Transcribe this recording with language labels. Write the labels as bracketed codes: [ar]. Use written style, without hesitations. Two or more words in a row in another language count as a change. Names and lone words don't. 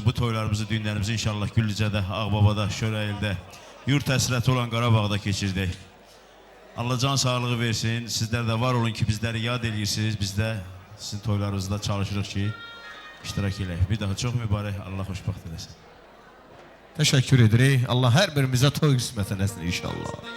[az] Bu toylarımızı, düğünlərimizi inşallah Güllücədə, Ağbabada, Şörəyildə, yurt həsrəti olan Qarabağda keçirdik. Allah can sağlığı versin. Sizlər də var olun ki, bizləri yad edirsiniz. Biz də sizin toylarınızda çalışırıq ki, iştirak eləyək. Bir daha çox mübarək, Allah xoşbəxt eləsin. [tr] Teşekkür ederim. [az] Allah her birimize toy qismət eləsin inşallah.